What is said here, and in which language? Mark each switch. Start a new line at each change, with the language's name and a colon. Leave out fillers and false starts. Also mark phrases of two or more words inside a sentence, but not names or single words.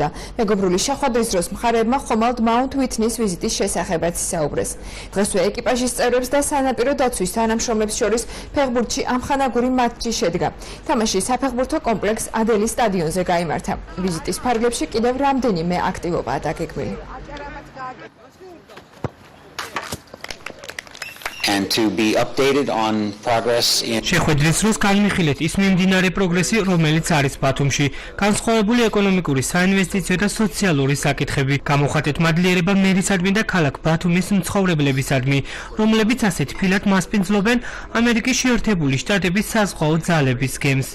Georgian: მეგობრული შეხვედრის დროს მხარეებმა ხომალდ მაუნთ უითნის ვიზიტის შესახებაც ისაუბრეს. დღესვე ეკიპაჟის წევრებს და სანაპირო დაცვის თანამშრომლებს შორის ფეხბურთში ამხანაგური მატჩი შედგა. თამაში საფეხბურთო კომპლექს ადელის სტადიონზე გაიმართა. ვიზიტის ფარგლებში კიდევ რამდენიმე აქტივობაა დაგეგმილი.
English: And to be updated on progress in
Georgian: შეხვედრის დროს განვიხილეთ ის მიმდინარე პროგრესი, რომელიც არის ბათუმში, განსხვავებული ეკონომიკური, საინვესტიციო და სოციალური საკითხები. გამოხატეთ მადლიერება მერისადმი და ქალაქ ბათუმის მცხოვრებლებისადმი, რომლებიც ასეთ ფილად მასპინძლობენ ამერიკის შეერთებული შტატების საზღვაო ძალების გემს.